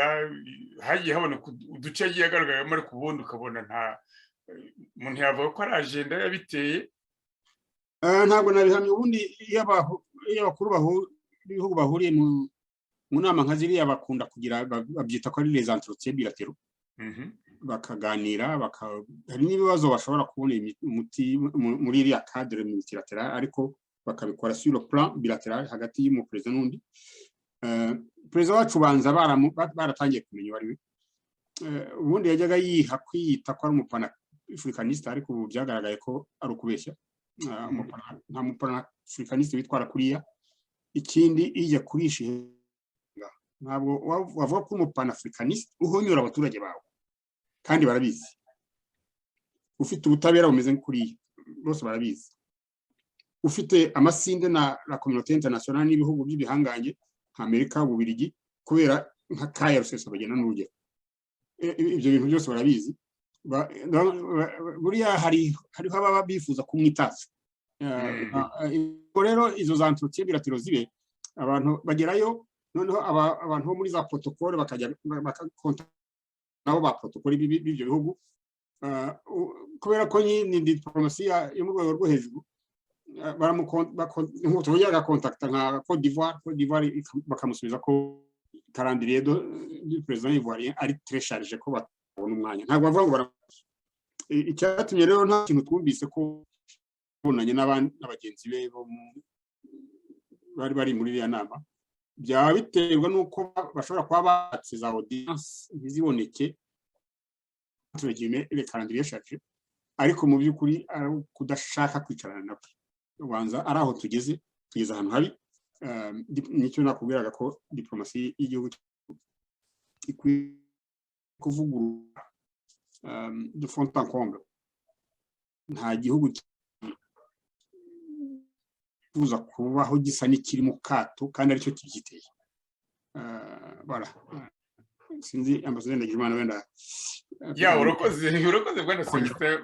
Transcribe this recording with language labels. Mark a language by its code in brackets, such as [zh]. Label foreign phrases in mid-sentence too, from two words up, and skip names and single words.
[rw] Hagiye haboneka uduce yagiye agaragayemo, ariko ubundi ukabona nta umuntu yavuga ko ari ajenda yabiteye. Ntabwo nabihamye. Ubundi iyo abakuru b'ibihugu bahuriye mu nama nka ziriya bakunda kugira, babyita ko ari [fr] les entretiens bilatéraux, [rw] bakaganira, hari n'ibibazo bashobora kubona umuti muri iriya [fr] cadre multilatéral, [rw] ariko bakabikora [fr] sur le plan bilatéral [rw] hagati y'umuperezida n'undi. Perezida wacu banza baratangiye kumenya uwo ari we. Ubundi yajyaga kwiyita ko ari umupanafricaniste, ariko ubu byagaragaye ko ari ukubeshya. Nta mupanafricaniste witwara kuriya. Ikindi ijya kurisha, ntabwo wavuga ko umupanafricaniste uhonyora abaturage bawe, kandi barabizi. Ufite ubutabera bumeze nk'uriya, bose barabizi. Ufite amasinde na [fr] la communauté internationale [rw] n'ibihugu by'ibihangange nka Amerika, Ububiligi, kubera nka Kaya Rusesabagina n'urugero. Ibyo bintu byose barabizi. Buriya hariho ababa bifuza kumwitaza. Rero izo za [fr] entretiens bilatéraux [rw] zibe, abantu bagerayo, noneho abantu bo muri za protocole bakajya nabo ba protocole b'ibyo bihugu, kubera ko ni diplomasi yo mu rwego rwo hejuru. Nk'uko agakontakta nka Côte d'Ivoire bakamusubiza ko [fr] calendrier du président ivoirien [rw] ari [fr] très chargé, [rw] ko babona umwanya. Ntabwo bavuga ngo icyatumye rero nta kintu twumvise ko bonanye n'abagenzi be bari muri iriya nama. Byaba biterwa n'uko bashobora kuba batse za audience ntiziboneke, [fr] le calendrier chargé, [rw] ariko mu by'ukuri kudashaka kwicarana nabo. Ubanza ari aho tugeze ahantu habi. Nicyo nakubwiraga ko diplomasi y'igihugu ikwiye kuvugurura [fr] de fond en comble. [rw] Nta gihugu kifuza kubaho gisa n'ikiri mu kato, kandi aricyo kibyiteye. Sinzi ambasaderi Ndagijimana wenda urakoze bwana Celestin.